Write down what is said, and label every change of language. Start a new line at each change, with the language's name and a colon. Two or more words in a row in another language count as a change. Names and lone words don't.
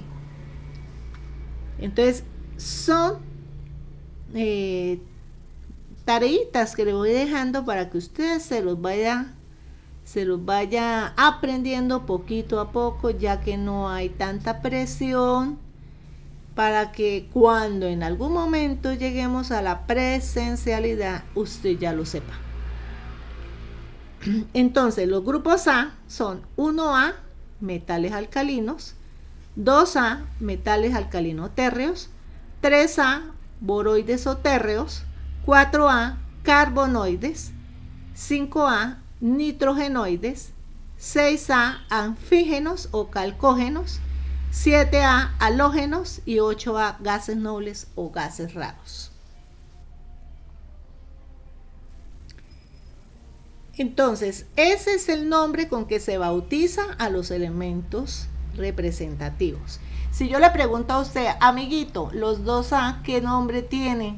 Spanish: Entonces son tareitas que le voy dejando para que ustedes se los vaya aprendiendo poquito a poco, ya que no hay tanta presión, para que cuando en algún momento lleguemos a la presencialidad, usted ya lo sepa. Entonces, los grupos A son 1A, metales alcalinos, 2A, metales alcalinotérreos, 3A, boroides o térreos, 4A, carbonoides, 5A, nitrogenoides, 6A, anfígenos o calcógenos, 7A, halógenos y 8A, gases nobles o gases raros. Entonces, ese es el nombre con que se bautiza a los elementos representativos. Si yo le pregunto a usted, amiguito, los 2A, ¿qué nombre tienen?